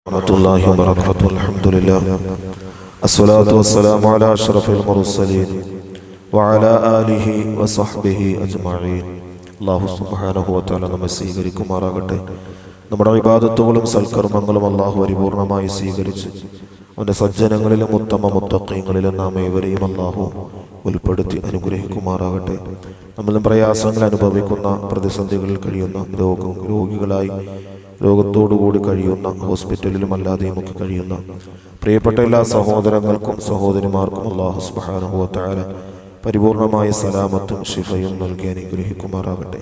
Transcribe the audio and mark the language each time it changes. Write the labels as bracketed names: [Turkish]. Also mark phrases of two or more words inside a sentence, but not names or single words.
[Arabic] ورحمة الله وبركاته. Alhamdulillah. الصلاة والسلام على أشرف المرسلين وعلى آله وصحبه أجمعين. الله سبحانه وتعالى [Malayalam] നമ്മെ സ്വീകരിക്കുമാറാകട്ടെ. നമ്മുടെ ഇബാദത്തുകളും സൽക്കർമ്മങ്ങളും അല്ലാഹു പരിപൂർണമായി സ്വീകരിച്ച് അവൻ്റെ സജ്ജനങ്ങളിലും ഉത്തമ മുത്തഖീങ്ങളിലും നാം ഏവരെയും അല്ലാഹു ഉൾപ്പെടുത്തി അനുഗ്രഹിക്കുമാറാകട്ടെ. നമ്മളും പ്രയാസങ്ങൾ അനുഭവിക്കുന്ന, പ്രതിസന്ധികളിൽ കഴിയുന്ന, രോഗികളായി രോഗത്തോടുകൂടി കഴിയുന്ന, ഹോസ്പിറ്റലിലും അല്ലാതെയും ഒക്കെ കഴിയുന്ന പ്രിയപ്പെട്ട എല്ലാ സഹോദരങ്ങൾക്കും സഹോദരിമാർക്കും [Arabic] الله سبحانه وتعالى [Malayalam] പരിപൂർണമായ സലാമത്തും ശിഫയും നൽകി അനുഗ്രഹിക്കുമാറാകട്ടെ.